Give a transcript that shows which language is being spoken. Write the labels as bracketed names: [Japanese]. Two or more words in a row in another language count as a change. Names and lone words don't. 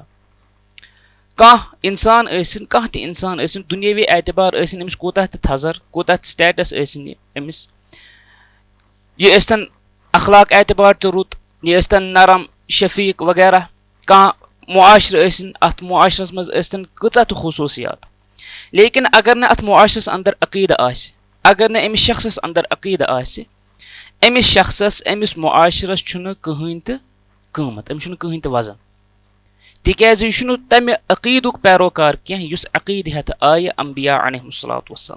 [Kashmiri] कह इंसान ऐसिन, कह त इंसान ऐसिन, दुनियावी एतबार ऐसिन अमिस कोताह त थजर कोताह त स्टेटस ऐसिन अमिस, ये ऐसन अखलाक एतबार त रुत, ये ऐसन नरम शफीक वगैरह, कह मुआशर ऐसिन, अत मुआशरस मज ऐसिन कचा त खुसूसियात। लेकिन अगर न अत मुआशरस अंदर अक़ीदा आसे, अगर न अमिस शख्सस अंदर अक़ीदा आसे, अमिस शख्सस अमिस मुआशरस छुन कहीं त कीमत, अमिस छुन कहीं त वजन, तिकाज यह छुन तमे अक़ीदुक पैरोकार कह युस अक़ीद हेत आय अंबिया अलैहिमुस्सलातु वस्सलाम।